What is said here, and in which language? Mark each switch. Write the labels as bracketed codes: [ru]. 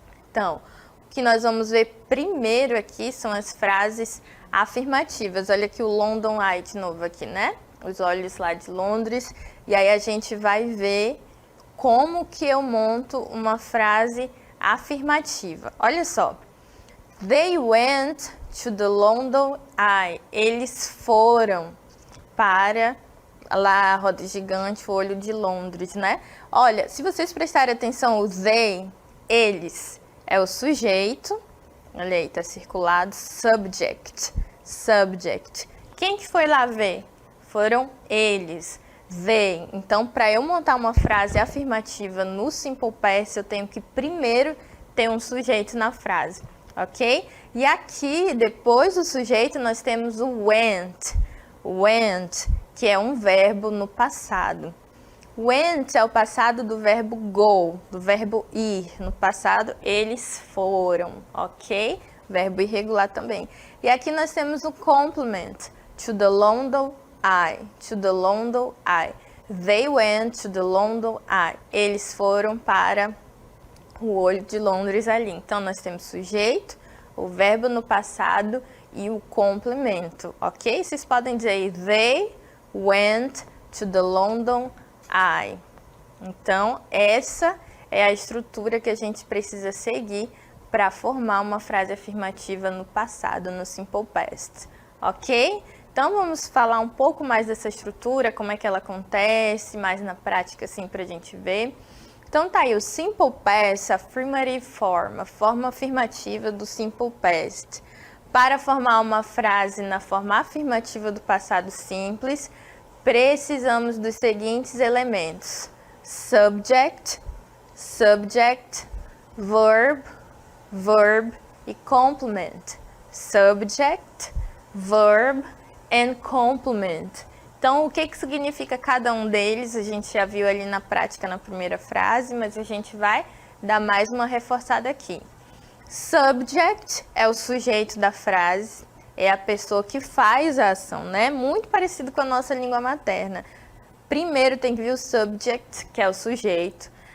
[pt] Então, o que nós vamos ver primeiro aqui são as frases afirmativas. Olha aqui o London Eye de novo aqui, né? Os olhos lá de Londres. E aí a gente vai ver como que eu monto uma frase afirmativa. Olha só. [en] They went to the London Eye. [pt] Eles foram para lá a roda gigante, o olho de Londres, né? Olha, se vocês prestarem atenção, o they, eles, é o sujeito. Olha aí, tá circulado. [en] Subject. Subject. [pt] Quem que foi lá ver? Foram eles. They. Então, para eu montar uma frase afirmativa no simple past, eu tenho que primeiro ter um sujeito na frase. Ok? E aqui, depois do sujeito, nós temos o went. Went, que é um verbo no passado. Went é o passado do verbo go, do verbo ir. No passado, eles foram, ok? Verbo irregular também. E aqui nós temos o complement. [en] To the London Eye. To the London Eye. They went to the London Eye. [pt] Eles foram para o olho de Londres ali. Então, nós temos sujeito, o verbo no passado e o complemento, ok? Vocês podem dizer, [en] they went to the London Eye. [pt] Então, essa é a estrutura que a gente precisa seguir para formar uma frase afirmativa no passado, no simple past, ok? Então, vamos falar um pouco mais dessa estrutura, como é que ela acontece, mais na prática, assim, para a gente ver. Então tá aí o simple past, [en] affirmative form, [pt] a forma afirmativa do simple past. Para formar uma frase na forma afirmativa do passado simples, precisamos dos seguintes elementos: [en] subject, subject, verb, verb [pt] e complement. [en] Subject, verb and complement. [pt] Então, o que significa cada um deles? A gente já viu ali na prática na primeira frase, mas a gente vai dar mais uma reforçada aqui. Subject é o sujeito da frase, é a pessoa que faz a ação, né? Muito parecido com a nossa língua materna. Primeiro tem que vir o subject, que é o sujeito.